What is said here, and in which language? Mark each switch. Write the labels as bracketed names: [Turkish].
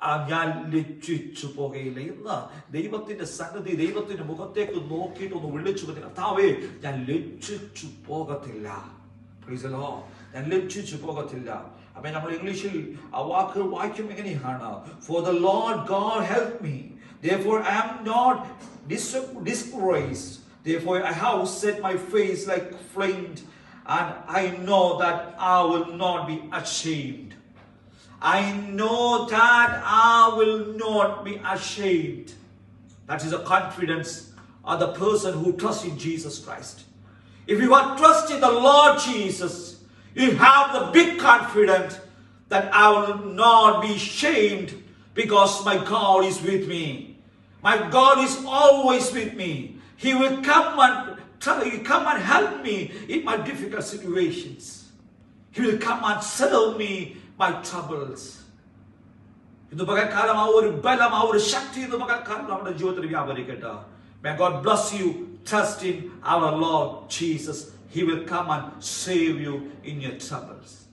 [Malayalam] ഞാൻ ലജ്ജിച്ചു പോകുകയില്ല. ഇന്ന് ദൈവത്തിന്റെ സന്നിധി, ദൈവത്തിന്റെ മുഖത്തേക്ക് നോക്കിയിട്ടൊന്ന് വിളിച്ചു പറഞ്ഞു, കർത്താവേ ഞാൻ ലജ്ജിച്ചു പോകത്തില്ല. [English] Praise the Lord. [Malayalam] ഞാൻ ലജ്ജിച്ചു പോകത്തില്ല. അപ്പൊ നമ്മൾ ഇംഗ്ലീഷിൽ ആ വാക്കുകൾ വായിക്കും എങ്ങനെയാണ്, [English] For the Lord God help me, therefore I am not disgraced. Therefore I have set my face like flint, and I know that I will not be ashamed. I know that I will not be ashamed. That is a confidence of the person who trusts in Jesus Christ. If you are trusting the Lord Jesus, you have the big confidence that I will not be ashamed, because my God is with me. My God is always with me. He will come and help me in my difficult situations. He will come and solve me my troubles. [Malayalam] ഇന്ന് പകൽക്കാലം ആ ഒരു ബലം, ആ ഒരു ശക്തി ഇന്ന് പകൽക്കാലം നമ്മുടെ ജീവിതത്തിൽ വ്യാപരിക്കട്ടെ. [English] May God bless you. Trust in our Lord Jesus. He will come and save you in your troubles.